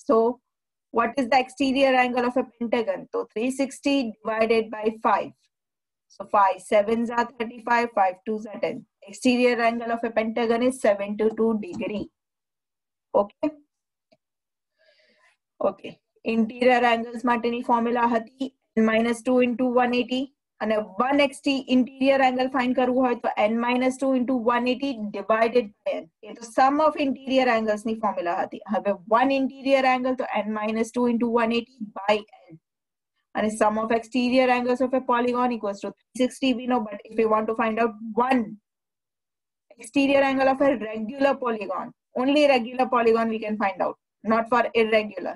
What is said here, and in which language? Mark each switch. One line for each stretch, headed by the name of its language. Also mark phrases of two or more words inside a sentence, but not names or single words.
English: So what is the exterior angle of a pentagon? So 360 divided by 5. So 5 7s are 35, 5 2s are 10. Exterior angle of a pentagon is 72 degree. Okay. Okay. Interior angles
Gujarati: માટેની formula હતી n-2 into 180 અને 1
English: interior angle find
Gujarati: કરવું હોય તો n-2 into 180
English: divided by n.
Gujarati: એ તો
English: sum of interior angles
Gujarati: ની formula હતી. હવે 1 interior angle તો n-2 into 180 by n.
English: And sum of exterior angles of a polygon equals to 360 we know, but if we want to find out one exterior angle of a regular polygon, only regular polygon we can find out, not for irregular.